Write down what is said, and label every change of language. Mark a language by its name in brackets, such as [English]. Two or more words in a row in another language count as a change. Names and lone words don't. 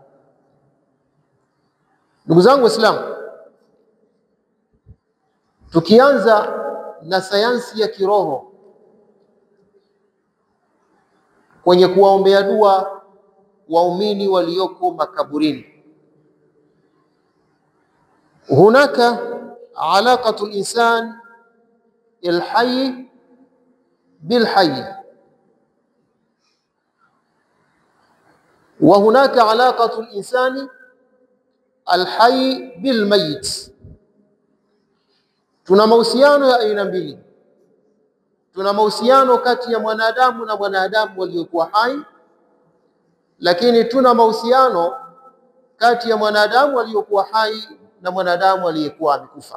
[Swahili] Ndugu zangu Waislamu, tukianza na sayansi ya kiroho kwenye kuwaombea dua waumini walioko makaburini. [Arabic] هناك علاقة الإنسان الحي بالحي وهناك علاقة الإنسان الحي بالميت. [Swahili] Tuna mahusiano ya aina mbili. Tuna mahusiano kati ya mwanadamu na mwanadamu waliokuwa hai, lakini tuna mahusiano kati ya mwanadamu aliyokuwa hai na mwanadamu aliyekuwa amekufa.